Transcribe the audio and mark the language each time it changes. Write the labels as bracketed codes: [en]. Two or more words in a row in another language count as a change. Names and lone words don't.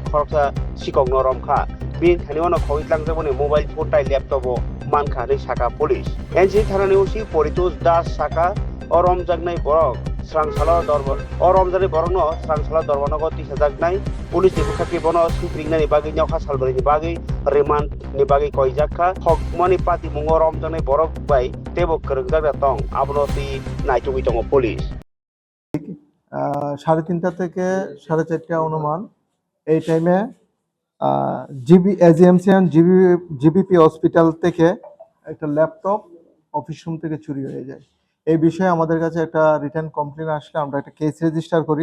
[trp] खरकसा सिकगनो रमखा बिनि थानिवानो खगितलांजाबनि [en] mobile phone [trp] ताई लैपटॉप मानखा नै साका पुलिस एनसीसी थानानि ओसी परितोष दास साका ओ रमजागनाय बरक स्रांसाला दरबार ओ रमजागनाय बरकनो स्रांसाला दरबारनगो तिसाजागनाय पुलिसनि बुखाखि बनो सुप्रिंनानि बागै न्यावखा सालबरिनि बागै रिमान्डनि बागै कयजाखा खगमानि पातिमुं रमजागनाय बरक बाय तेबो करंजागदा तंग आबनति नायथुगि दङ पुलिस [bn] 3:30 থেকে 4:30 অনুমান এই টাইমে জিবি এজিএমসি এন্ড জিবিপি হসপিটাল থেকে একটা ল্যাপটপ [en] office room [bn] থেকে চুরি হয়ে যায়। এই বিষয়ে আমাদের কাছে একটা [en] written complaint [bn] আসলে আমরা একটা [en] case register [bn] করি।